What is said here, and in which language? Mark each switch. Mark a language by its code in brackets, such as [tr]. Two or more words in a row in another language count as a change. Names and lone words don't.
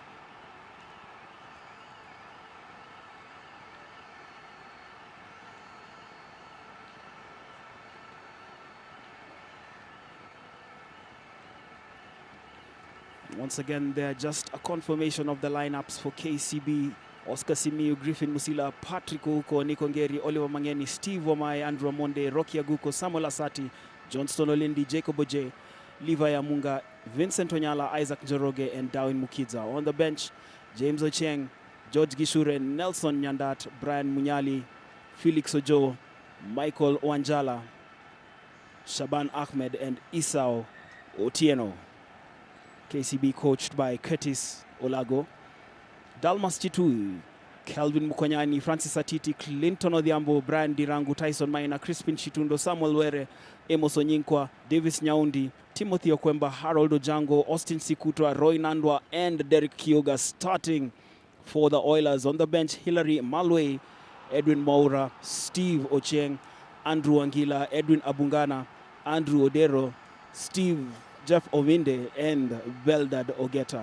[en] Once again, they're just a confirmation of the lineups for KCB. Oscar Simiyu, Griffin Musila, Patrick Ouko, Nick Ongeri, Oliver Mangeni, Steve Wamai, Andrew Amonde, Rocky Aguko, Samuel Asati, Johnston Olindi, Jacob Oje, Levi Amunga, Vincent Onyala, Isaac Njoroge, and Darwin Mukidza. On the bench, James Ocheng, George Gishure, Nelson Nyandat, Brian Munyali, Felix Ojo, Michael Wanjala, Shaban Ahmed, and Isao Otieno. KCB coached by Curtis Olago. Dalmas Chitu, Kelvin Mukonyani, Francis Atiti, Clinton Odhiambo, Brian Dirangu, Tyson Maina, Crispin Chitundo, Samuel Were, Amos Onyinkwa, Davis Nyaundi, Timothy Okwemba, Harold Ojango, Austin Sikutwa, Roy Nandwa, and Derek Kyoga starting for the Oilers. On the bench, Hilary Malwe, Edwin Maura, Steve Ocheng, Andrew Angila, Edwin Abungana, Andrew Odero, Jeff Ovinde, and Beldad Ogeta.